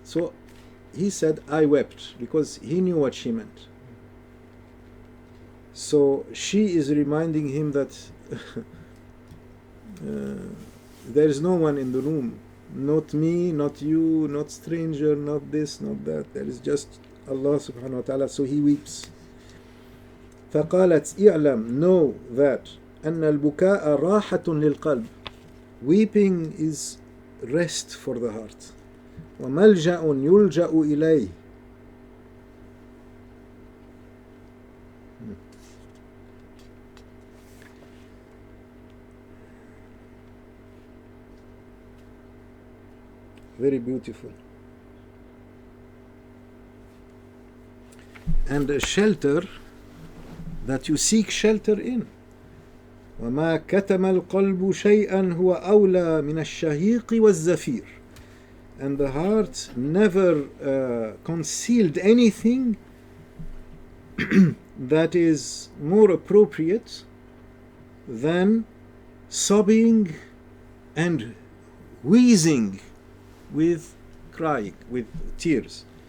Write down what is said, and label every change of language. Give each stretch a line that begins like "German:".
English: So he said, I wept, because he knew what she meant. So she is reminding him that there is no one in the room, not me, not you, not stranger, not this, not that. There is just Allah subhanahu wa ta'ala. So he weeps.
Arabic: فقالت اعلم,
English: know that
Arabic: أن البكاء راحة للقلب.
English: Weeping is rest for the heart.
Arabic: وملجأ يلجأ إليه.
English: Very beautiful. And a shelter that you seek shelter in. وما كتم القلب شيئا هو أولى من الشهيق والزفير. And the heart never concealed anything that is more appropriate than sobbing and wheezing with crying, with tears.